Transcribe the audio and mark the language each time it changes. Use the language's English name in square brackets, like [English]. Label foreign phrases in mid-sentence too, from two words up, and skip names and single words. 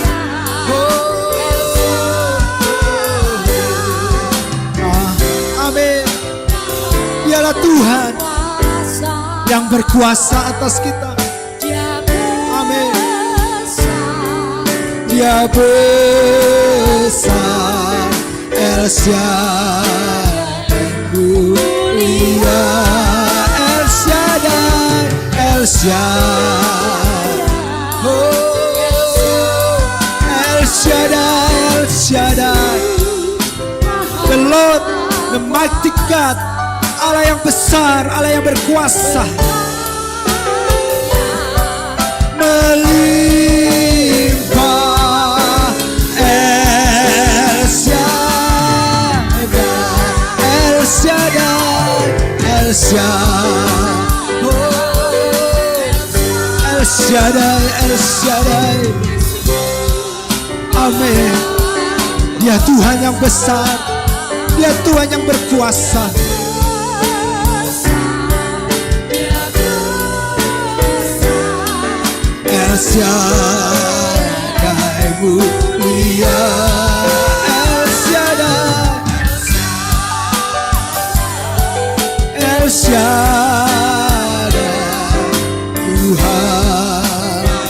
[Indonesian] Dialah Tuhan yang berkuasa atas kita. Amin. Dia besar, [English] El Shaddai, mulia El Shaddai, El Shaddai, oh, El Shaddai, El Shaddai, the Lord, the mighty God. [Indonesian] Allah yang besar, Allah yang berkuasa, melimpah El Shaddai, El Shaddai, El Shaddai, oh, El Shaddai, El Shaddai. Amin. Dia Tuhan yang besar, Dia Tuhan yang berkuasa. El Shaddai, mulia El Shaddai, El Shaddai, Tuhan.